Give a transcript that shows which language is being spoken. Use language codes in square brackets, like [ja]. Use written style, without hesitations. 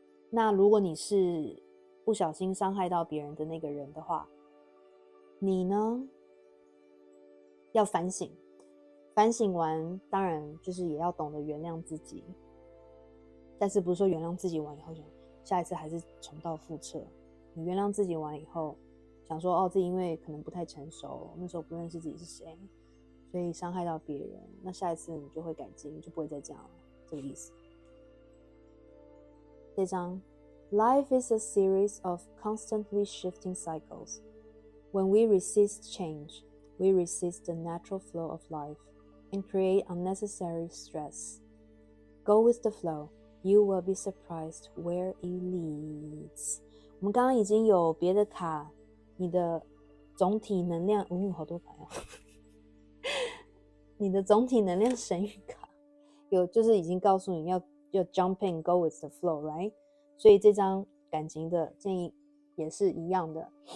[zh] 那如果你是不小心伤害到别人的那个人的话，你呢要反省，反省完当然就是也要懂得原谅自己，但是不是说原谅自己完以后就下一次还是重蹈覆辙。你原谅自己完以后，想说自己因为可能不太成熟，那时候不认识自己是谁，所以伤害到别人，那下一次你就会改进，就不会再这样了，这个意思。这张 [en] Life is a series of constantly shifting cycles. When we resist change, we resist the natural flow of life and create unnecessary stress. Go with the flow. You will be surprised where it leads. [zh] 我们刚刚已经有别的卡，你的总体能量，好多牌哦。你的总体能量神谕卡有，就是已经告诉你要 [en] jump in, go with the flow, right? [zh] 所以这张感情的建议也是一样的。